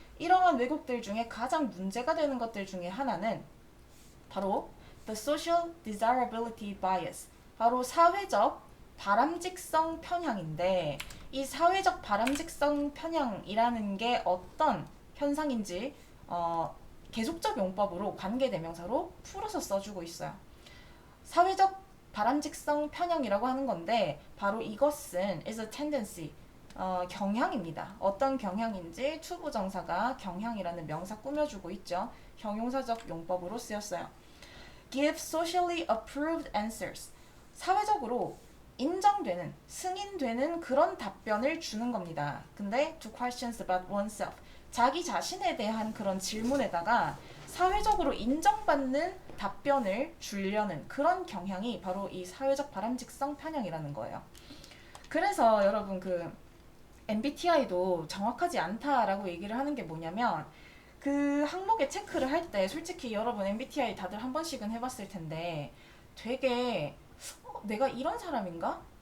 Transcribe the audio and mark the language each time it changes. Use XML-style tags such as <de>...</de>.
<ko>이러한 왜곡들 중에 가장 문제가 되는 것들 중에 하나는 바로</ko> <en>the social desirability bias,</en> <ko>바로 사회적 바람직성 편향인데, 이 사회적 바람직성 편향이라는 게 어떤 현상인지 계속적 용법으로 관계대명사로 풀어서 써주고 있어요. 사회적 바람직성 편향이라고 하는 건데 바로 이것은</ko> <en>is a tendency,</en> <ko>경향입니다. 어떤 경향인지 투부정사가 경향이라는 명사 꾸며주고 있죠. 형용사적 용법으로 쓰였어요.</ko> <en>Give socially approved answers.</en> <ko>사회적으로 인정되는, 승인되는 그런 답변을 주는 겁니다. 근데</ko> <en>to questions about oneself.</en> <ko>자기 자신에 대한 그런 질문에다가 사회적으로 인정받는 답변을 주려는 그런 경향이 바로 이 사회적 바람직성 편향이라는 거예요. 그래서 여러분 그 MBTI도 정확하지 않다라고 얘기를 하는 게 뭐냐면, 그 항목에 체크를 할 때 솔직히 여러분 MBTI 다들 한 번씩은 해봤을 텐데 되게 내가 이런 사람인가?</ko>